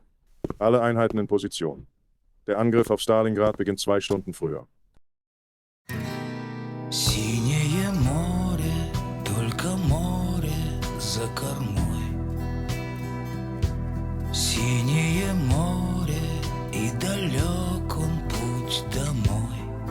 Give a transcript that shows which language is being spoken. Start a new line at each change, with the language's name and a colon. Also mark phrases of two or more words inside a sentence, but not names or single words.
German: Alle Einheiten in Position. Der Angriff auf Stalingrad beginnt 2 Stunden früher.
Russian: Синее море, только море за кормой. Синее море, и далек он путь домой.